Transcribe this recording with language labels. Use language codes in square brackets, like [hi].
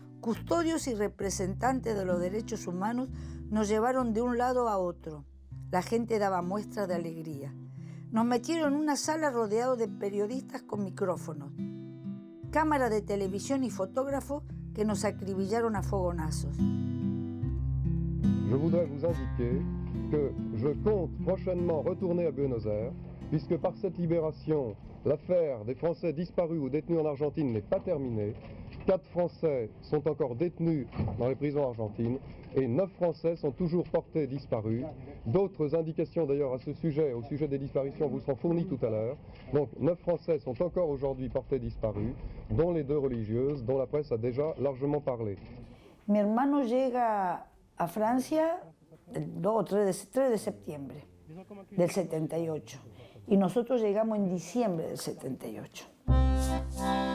[es] Custodios y representantes de los derechos humanos nos llevaron de un lado a otro. La gente daba muestras de alegría. Nos metieron en una sala rodeado de periodistas con micrófonos, cámara de televisión y fotógrafos que nos acribillaron a fogonazos. [fr] Je voudrais vous indiquer que je compte prochainement retourner à Buenos Aires, puisque par cette libération, l'affaire des Français disparus ou détenus en Argentine n'est pas terminée. 4 Français sont encore détenus dans les prisons argentines et 9 Français sont toujours portés disparus. D'autres indications d'ailleurs à ce sujet, au sujet des disparitions, vous seront fournies tout à l'heure. Donc 9 Français sont encore aujourd'hui portés disparus, dont les 2 religieuses, dont la presse a déjà largement parlé. [es] Mi hermano llega a Francia el 2 o 3 de septiembre del 78 y nosotros llegamos en diciembre del 78.